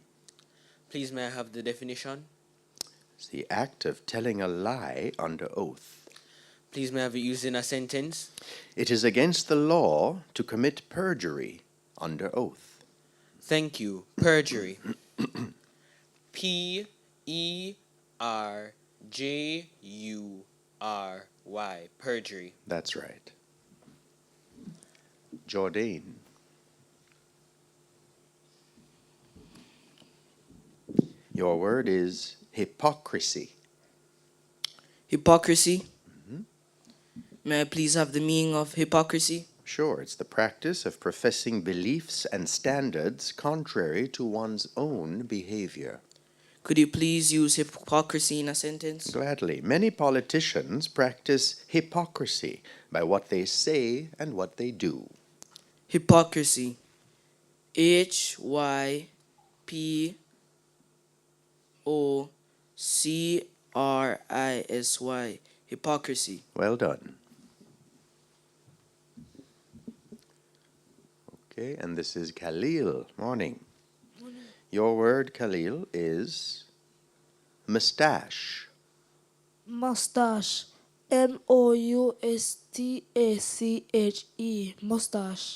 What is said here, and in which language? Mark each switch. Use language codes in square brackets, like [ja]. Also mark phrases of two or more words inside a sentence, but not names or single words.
[en] Please may I have the definition? It's the act of telling a lie under oath. Please may I have it used in a sentence? It is against the law to commit perjury under oath. Thank you. Perjury. P-E-R-J-U-R-Y. Perjury. That's right. Jordan. Your word is hypocrisy. Hypocrisy? Mm-hmm. May I please have the meaning of hypocrisy? Sure, it's the practice of professing beliefs and standards contrary to one's own behavior. Could you please use hypocrisy in a sentence? Gladly. Many politicians practice hypocrisy by what they say and what they do. Hypocrisy. H-Y-P-O-C-R-I-S-Y. Hypocrisy. Well done. Okay, and this is Khalil. Morning. Your word, Khalil, is mustache. Mustache. Moustache. Mustache.